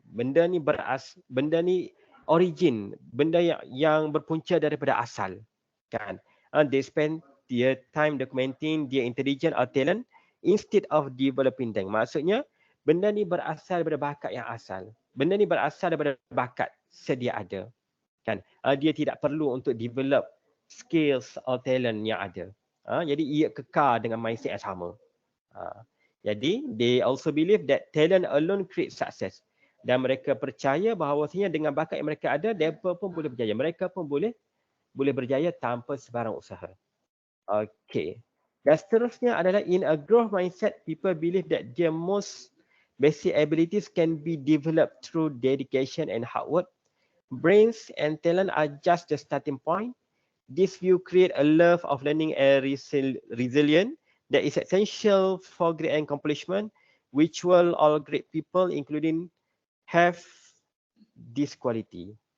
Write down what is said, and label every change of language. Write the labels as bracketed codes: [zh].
[ms] Benda ni origin, benda yang berpunca daripada asal. Kan? [en] They spend their time documenting their intelligence or talent instead of developing them. [ms] Maksudnya, benda ni berasal daripada bakat yang asal. Benda ni berasal daripada bakat sedia ada. Kan? Dia tidak perlu untuk [en] develop skills or talent [ms] yang ada. Jadi, ia kekal dengan mindset yang sama. Jadi, [en] they also believe that talent alone creates success. [ms] Dan mereka percaya bahawasanya dengan bakat yang mereka ada, mereka pun boleh berjaya. Mereka pun boleh berjaya tanpa sebarang usaha. Okay. Dan seterusnya adalah [en] in a growth mindset, people believe that their most basic abilities can be developed through dedication and hard work. Brains and talent are just the starting point. This view creates a love of learning and resilience that is essential for great accomplishment, which will all great people, including, have this quality.